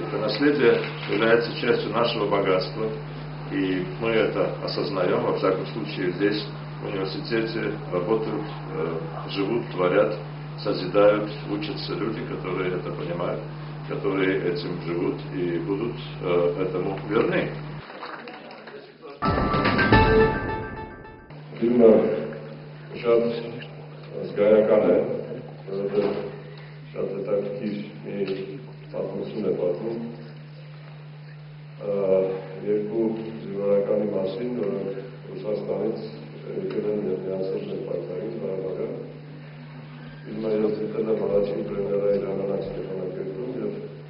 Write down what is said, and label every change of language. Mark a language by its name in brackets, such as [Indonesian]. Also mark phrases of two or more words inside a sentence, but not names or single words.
[Russian] Это наследие является частью нашего богатства, и мы это осознаем. Во всяком случае, здесь, в университете, работают, живут, творят, созидают, учатся люди, которые это понимают, которые этим живут и будут этому верны. [Armenian] Filmը շատ զգայական է, որովհետև շատ հետաքրքիր մի պատմություն է պատմում երկու զինվորականի մասին, որոնք Ռուսաստանից եկել են և միացել են պայքարին Ղարաբաղյան։ Ֆիլմը ելցել է առաջին պրեմիերա իր անանաց Ստեփանակերտում և